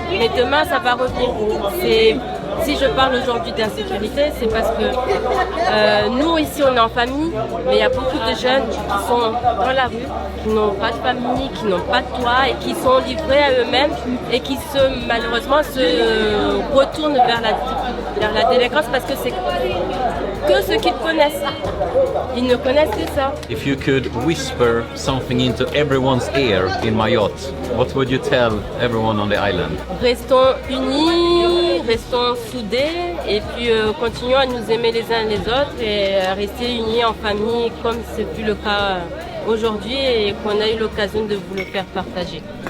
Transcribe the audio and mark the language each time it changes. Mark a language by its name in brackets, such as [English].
[French] Mais demain, ça va revenir. Si je parle aujourd'hui d'insécurité, c'est parce que nous, ici, on est en famille, mais il y a beaucoup de jeunes qui sont dans la rue, qui n'ont pas de famille, qui n'ont pas de toit et qui sont livrés à eux-mêmes et qui malheureusement se retournent vers la délinquance parce que que ceux qui te connaissent. Ils ne connaissent que ça. [English] If you could whisper something into everyone's ear in Mayotte, what would you tell everyone on the island? [French] Restons unis, restons soudés et puis continuons à nous aimer les uns les autres et à rester unis en famille comme ce fut le cas aujourd'hui et qu'on a eu l'occasion de vous le faire partager.